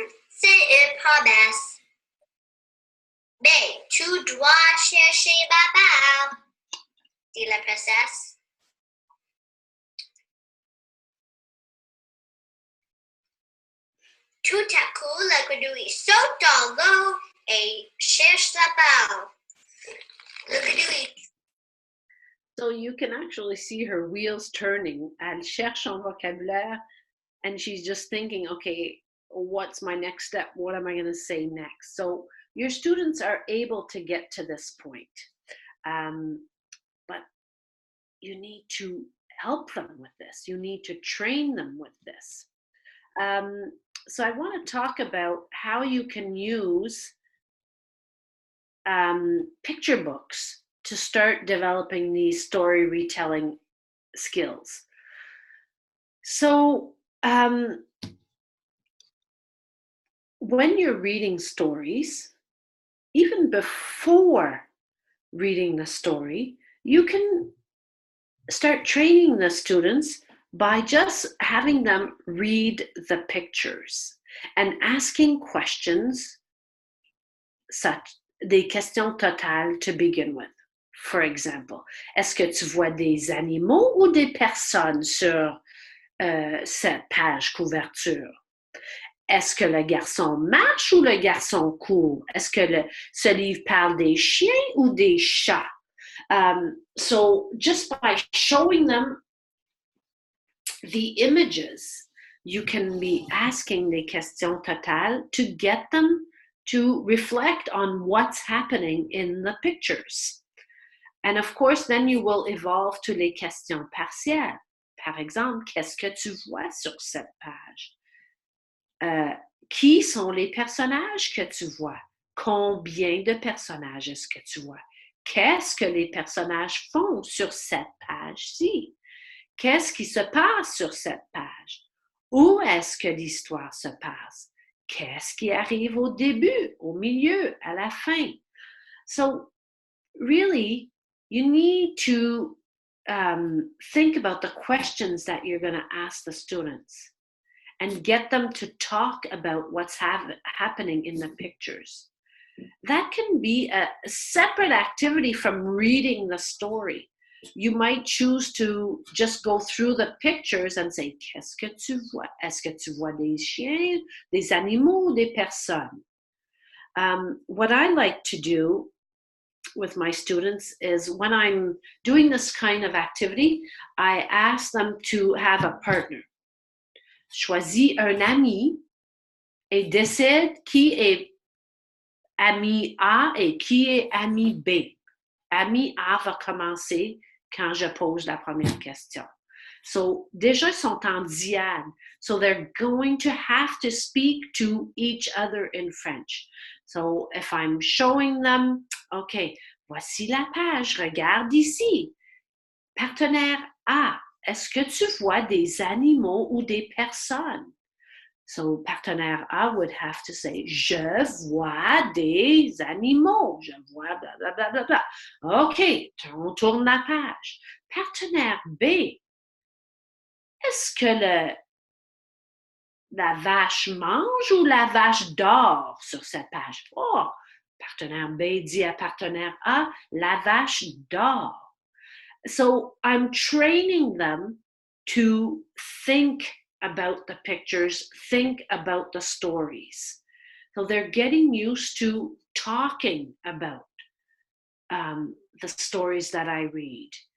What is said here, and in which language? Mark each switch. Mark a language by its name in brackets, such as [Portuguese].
[French] C'est une promesse. Mais tu dois chercher ma balle, dit la princesse. Tout à coup, la grenouille saute dans l'eau et cherche la balle. Le grenouille. [English] So you can actually see her wheels turning. [French] Elle cherche un vocabulaire [English] and she's just thinking, okay, what's my next step? What am I going to say next? So your students are able to get to this point. But you need to help them with this. You need to train them with this. So I want to talk about how you can use picture books to start developing these story retelling skills. So when you're reading stories, even before reading the story, you can start training the students by just having them read the pictures and asking questions, such [French] des questions totales [English] to begin with. [French] For example, est-ce que tu vois des animaux ou des personnes sur cette page couverture? Est-ce que le garçon marche ou le garçon court? Est-ce que ce livre parle des chiens ou des chats? [English] So just by showing them the images, you can be asking [French] des questions totales [English] to get them to reflect on what's happening in the pictures. And of course, then you will evolve to [French] les questions partielles. Par exemple, qu'est-ce que tu vois sur cette page? Qui sont les personnages que tu vois? Combien de personnages est-ce que tu vois? Qu'est-ce que les personnages font sur cette page-ci? Qu'est-ce qui se passe sur cette page? Où est-ce que l'histoire se passe? Qu'est-ce qui arrive au début, au milieu, à la fin? [English] So really, you need to think about the questions that you're going to ask the students and get them to talk about what's happening in the pictures. That can be a separate activity from reading the story. You might choose to just go through the pictures and say, [French] qu'est-ce que tu vois? [English] Est-ce que tu vois des chiens, des animaux, des personnes? What I like to do with my students is when I'm doing this kind of activity, I ask them to have a partner. [French] Choisis un ami et décide qui est ami A et qui est ami B. Ami A va commencer quand je pose la première question. So déjà, ils sont en diade. [English] So they're going to have to speak to each other in French. So if I'm showing them, okay, [French] voici la page, regarde ici. Partenaire A, est-ce que tu vois des animaux ou des personnes? [English] So partenaire A would have to say, [French] je vois des animaux. Je vois bla bla bla bla bla. OK, on tourne la page. Partenaire B, est-ce que la vache mange ou la vache dort sur cette page? Oh, partenaire B dit à partenaire A, la vache dort. [English] So I'm training them to think about the pictures, think about the stories. So they're getting used to talking about the stories that I read.